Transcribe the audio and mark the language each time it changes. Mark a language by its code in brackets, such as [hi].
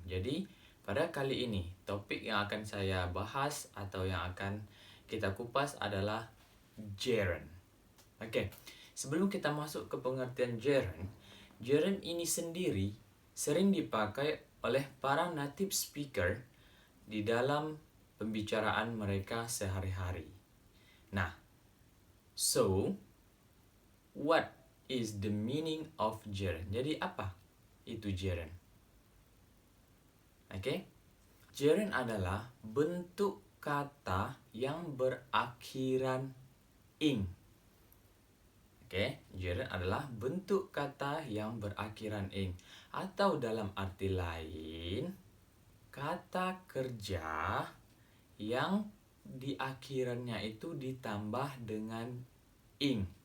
[id] Jadi, pada kali ini, topik yang akan saya bahas atau yang akan kita kupas adalah gerund. Oke, sebelum kita masuk ke pengertian gerund ini sendiri sering dipakai oleh para native speaker di dalam pembicaraan mereka sehari-hari. [en] Nah, so, what is the meaning of gerund? [id] Jadi apa itu gerund? Oke? Gerund adalah bentuk kata yang berakhiran ing. Oke, gerund adalah bentuk kata yang berakhiran ing. Atau dalam arti lain, kata kerja yang di akhirannya itu ditambah dengan ing.